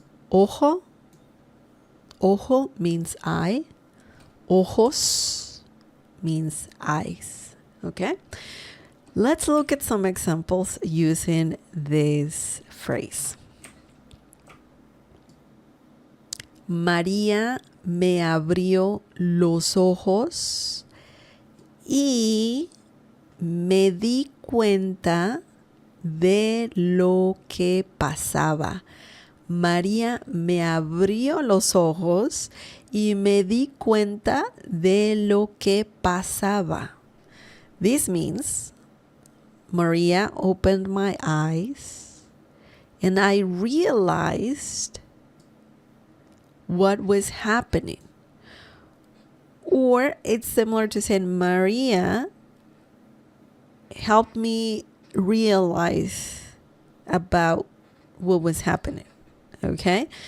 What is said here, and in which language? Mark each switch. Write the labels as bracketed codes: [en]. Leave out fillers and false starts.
[en] Ojo, ojo means eye. Ojos means eyes. Okay? Let's look at some examples using this phrase. [es] María me abrió los ojos y me di cuenta de lo que pasaba. María me abrió los ojos y me di cuenta de lo que pasaba. [en] This means Maria opened my eyes and I realized what was happening. Or it's similar to saying Maria helped me realize about what was happening. Okay?